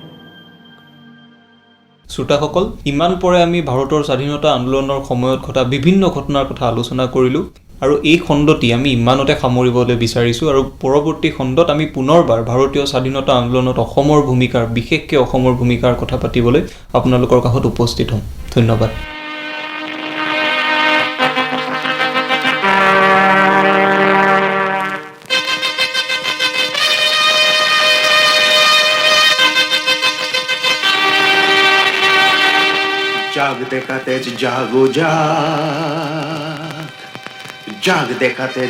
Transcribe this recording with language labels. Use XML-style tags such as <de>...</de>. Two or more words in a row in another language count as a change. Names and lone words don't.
<as>শ্ৰোতাসকল, ইমান পৰে আমি ভাৰতৰ স্বাধীনতা আন্দোলনৰ সময়ত ঘটা বিভিন্ন ঘটনাৰ কথা আলোচনা কৰিলোঁ আৰু এই খণ্ডটি আমি ইমানতে সামৰিবলৈ বিচাৰিছোঁ আৰু পৰৱৰ্তী খণ্ডত আমি পুনৰবাৰ ভাৰতীয় স্বাধীনতা আন্দোলনত অসমৰ ভূমিকাৰ, বিশেষকৈ অসমৰ ভূমিকাৰ কথা পাতিবলৈ আপোনালোকৰ কাষত উপস্থিত হ'ম। ধন্যবাদ।</as> <hi>जाग देखा तेज जागो जाग, जाग देखा तेज</hi>